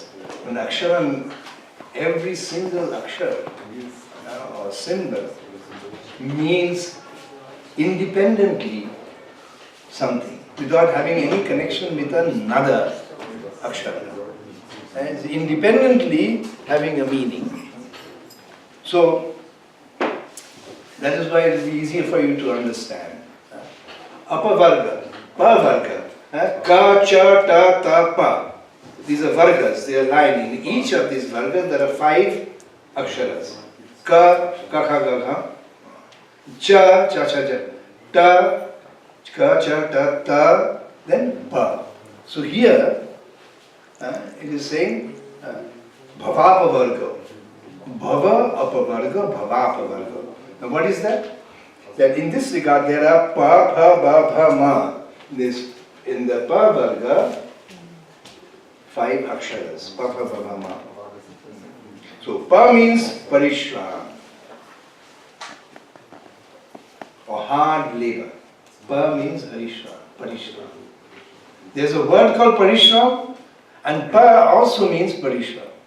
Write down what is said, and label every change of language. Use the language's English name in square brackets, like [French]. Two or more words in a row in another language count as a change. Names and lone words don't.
[English] An akshara, every single akshara or symbol means independently something, without having any connection with another akshara. And independently having a meaning. So, that is why it is easier for you to understand. [Sanskrit] अपवर्ग पवर्ग, क च ट त प. [English] These are vargas, they are lying. In each of these vargas there are 5 aksharas. [Sanskrit] क क ख ग घ च च च च. ट क च ट त. [English] Then pa. So here, it is saying bhavapavarga. [Sanskrit] भव अपवर्ग भवापवर्ग. [English] Now what is that? That in this regard there are [Sanskrit] प फ ब भ म. [English] This, in the pa varga, 5 aksharas. [Sanskrit] प फ ब भ म. [English] So pa means parishram, or hard labor. Pa means parishram. There's a word called parishram, and pa also means parishram.